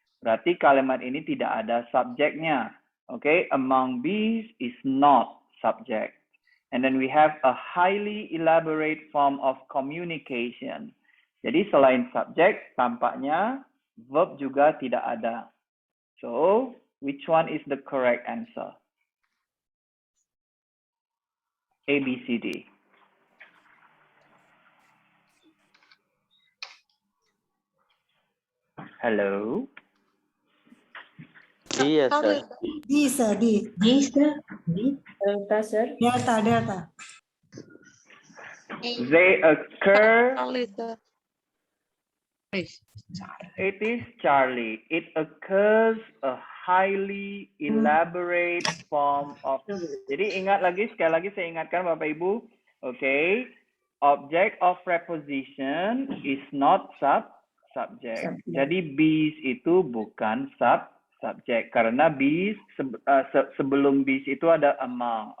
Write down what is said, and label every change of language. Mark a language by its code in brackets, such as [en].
[id] Berarti kalimat ini tidak ada subjeknya. [en] Okay, among these is not subject. And then we have a highly elaborate form of communication. [id] Jadi selain subjek, tampaknya verb juga tidak ada. [en] So, which one is the correct answer? A, B, C, D. Hello? Yes, sir. D, sir. D. D, sir. D. Delta, sir. Delta. They occur. Only, sir. It is Charlie. It occurs a highly elaborate form of. [id] Jadi ingat lagi, sekali lagi saya ingatkan Bapak Ibu. [en] Okay. Object of preposition is not subject. [id] Jadi bees itu bukan subject karena bees sebelum bees itu ada among.